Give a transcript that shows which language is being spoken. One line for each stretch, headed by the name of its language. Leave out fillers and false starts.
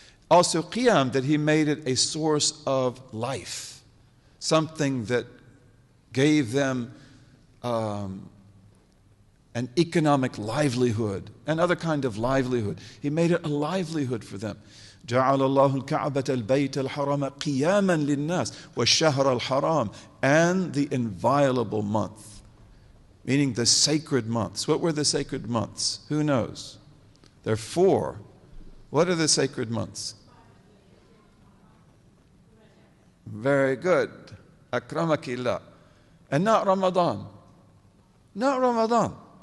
English: Also qiyam, that He made it a source of life, something that gave them an economic livelihood, another kind of livelihood. He made it a livelihood for them.
Arabic: جعل الله الكعبة البيت الحرام قياما للناس والشهر الحرام,
English: and the inviolable month, meaning the sacred months. What were the sacred months? Who knows? There are 4. What are the sacred months? Very good. Akramakillah. And not Ramadan. Not Ramadan.